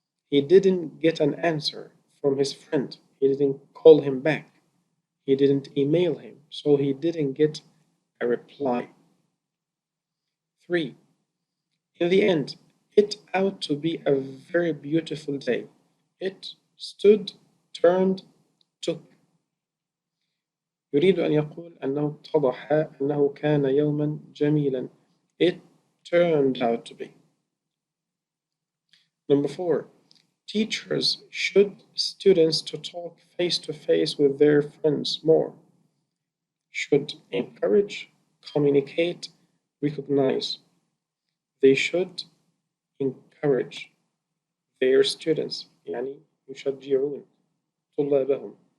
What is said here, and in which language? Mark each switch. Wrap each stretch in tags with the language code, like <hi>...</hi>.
<en>He didn't get an answer from his friend. He didn't call him back. He didn't email him, so he didn't get a reply. 3, in the end, it ought to be a very beautiful day. It stood, turned, took.</en> <ar>يريد أن يقول أنه اتضح أنه كان يوما جميلا.</ar> <en>It turned out to be. Number 4, teachers should students to talk face to face with their friends more. Should encourage, communicate, recognize. They should encourage their students,</en> <ar>يعني يشجعون طلابهم.</ar>